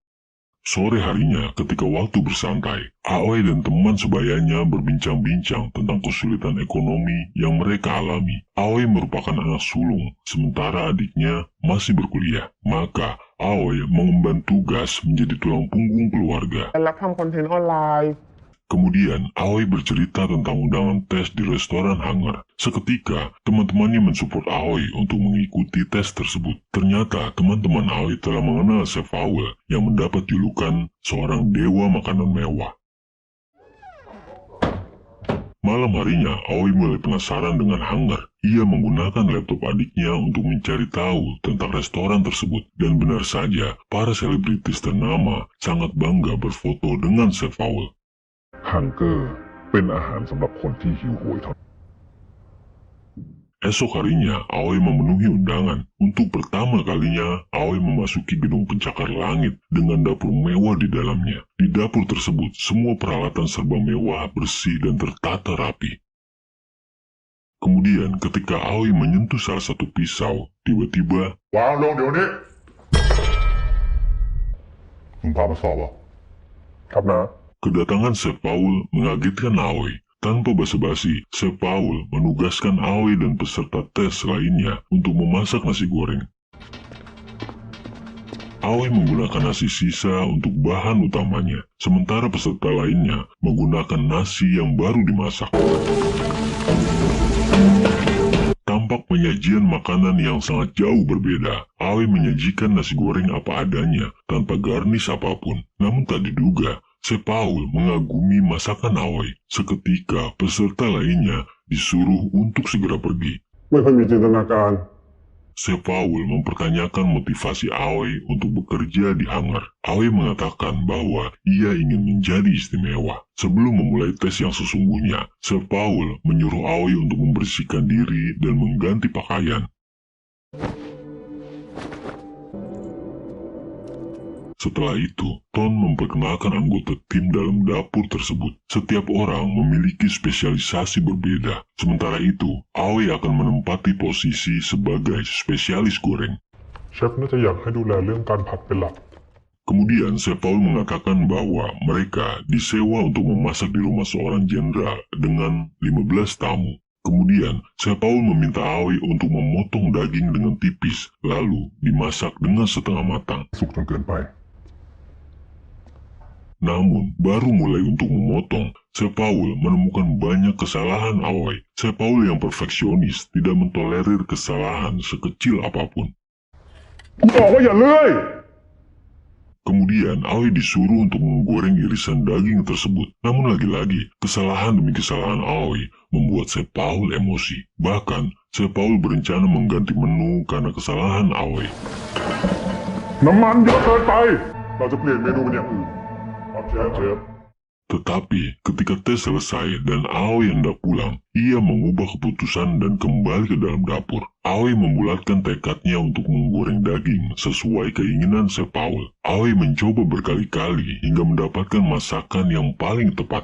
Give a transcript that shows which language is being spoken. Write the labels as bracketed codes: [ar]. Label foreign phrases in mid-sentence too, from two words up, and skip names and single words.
[id] Sore harinya, ketika waktu bersantai, Aoi dan teman sebayanya berbincang-bincang tentang kesulitan ekonomi yang mereka alami. Aoi merupakan anak sulung, sementara adiknya masih berkuliah. Maka, Aoi mengemban tugas menjadi tulang punggung keluarga. [th] รับทำคอนเทนต์ออนไลน์ [id] Kemudian, Aoi bercerita tentang undangan tes di restoran hangar. Seketika, teman-temannya mensupport Aoi untuk mengikuti tes tersebut. Ternyata, teman-teman Aoi telah mengenal Chef Paul yang mendapat julukan seorang dewa makanan mewah. Malam harinya, Aoi mulai penasaran dengan hangar. Ia menggunakan laptop adiknya untuk mencari tahu tentang restoran tersebut. Dan benar saja, para selebritis ternama sangat bangga berfoto dengan Chef Paul. [th] ฮังเกอร์เป็นอาหารสำหรับคนที่หิวโหยเท่านั้น [id] Esok harinya, Aoi memenuhi undangan. Untuk pertama kalinya, Aoi memasuki gedung pencakar langit dengan dapur mewah di dalamnya. Di dapur tersebut, semua peralatan serba mewah, bersih, dan tertata rapi. Kemudian, ketika Aoi menyentuh salah satu pisau, tiba-tiba [th] วางลงเดี๋ยวนี้มึงพามาสอบเหรอครับนะ [id] kedatangan Chef Paul mengagetkan Aoi. Tanpa basa-basi, Chef Paul menugaskan Aoi dan peserta tes lainnya untuk memasak nasi goreng. Aoi menggunakan nasi sisa untuk bahan utamanya, sementara peserta lainnya menggunakan nasi yang baru dimasak. Tampak penyajian makanan yang sangat jauh berbeda. Aoi menyajikan nasi goreng apa adanya, tanpa garnish apapun. Namun tak diduga, Chef Paul mengagumi masakan Aoi. Seketika, peserta lainnya disuruh untuk segera pergi. [th] ไม่ค่อยมีจินตนาการ [id] Chef Paul mempertanyakan motivasi Aoi untuk bekerja di hangar. Aoi mengatakan bahwa ia ingin menjadi istimewa. Sebelum memulai tes yang sesungguhnya, Chef Paul menyuruh Aoi untuk membersihkan diri dan mengganti pakaian. Setelah itu, Ton memperkenalkan anggota tim dalam dapur tersebut. Setiap orang memiliki spesialisasi berbeda. Sementara itu, Aoi akan menempati posisi sebagai spesialis goreng. [th] เชฟน่าจะอยากให้ดูแลเรื่องการผัดเป็นหลัก [id] Kemudian, Chef Paul mengatakan bahwa mereka disewa untuk memasak di rumah seorang jenderal dengan 15 tamu. Kemudian, Chef Paul meminta Aoi untuk memotong daging dengan tipis, lalu dimasak dengan setengah matang. [th] สุกจนเกินไป [id] Namun, baru mulai untuk memotong, Chef Paul menemukan banyak kesalahan Aoi. Chef Paul yang perfeksionis tidak mentolerir kesalahan sekecil apapun. [th] บอกว่าอย่าเลื่อย [id] Kemudian, Aoi disuruh untuk menggoreng irisan daging tersebut. Namun lagi-lagi, kesalahan demi kesalahan Aoi membuat Chef Paul emosi. Bahkan, Chef Paul berencana mengganti menu karena kesalahan Aoi. [th] น้ำมันเยอะเกินไป เราจะเปลี่ยนเมนูเป็นอย่างอื่นครับเชฟ [id] Tetapi, ketika tes selesai dan Aoi hendak pulang, ia mengubah keputusan dan kembali ke dalam dapur. Aoi membulatkan tekadnya untuk menggoreng daging sesuai keinginan Chef Paul. Aoi mencoba berkali-kali hingga mendapatkan masakan yang paling tepat.